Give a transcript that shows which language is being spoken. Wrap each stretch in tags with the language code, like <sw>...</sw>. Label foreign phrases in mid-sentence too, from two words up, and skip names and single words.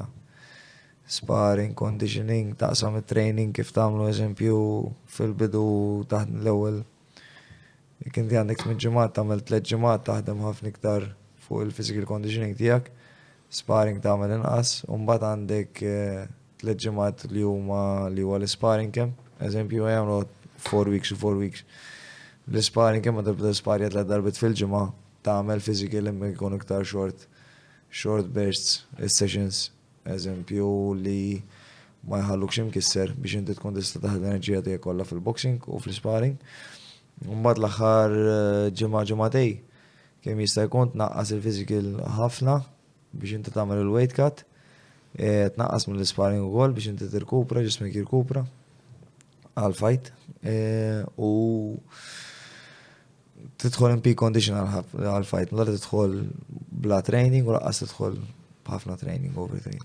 <en>Sparring, conditioning,</en> <mt>taqsam il-training kif tagħmlu eżempju fil-bidu taħt l-ewwel. Jekk inti għandek 8 ġimgħat tagħmel 3 ġimgħat taħdem ħafna iktar fuq il-</mt> <en>physical conditioning</en> <mt>tiegħek, sparring tagħmel inqas, u mbagħad għandek 3 ġimgħat li huwa l-</mt> <en>sparring camp,</en> <mt>eżempju jagħmlu 4 weeks u 4 weeks. L-sparring camp ma tibda sparja 3 darbit fil-ġimgħa tagħmel physical imma jkun iktar</mt> <en>short bursts, sessions.</en> <mt>Eżempju li ma jħalluk imkisser biex inti tkun tista' taħdem l-enerġija tiegħek kollha fil-boxing u fl-sparring. Mbagħad l-aħħar ġimgħatej kemm jista' jkun tnaqqas il-physical ħafna biex inti tagħmel il-</mt> <en>weight cut,</en> <mt>tnaqqas mill-sparring ukoll biex inti tirkupra, ġismek jirkupra għal-fight u tidħol</mt> <en>in peak condition</en> <mt>għal-fight, mela tidħol bla training u laqqas tidħol b'ħafna</mt> <en>training overtraining.</en>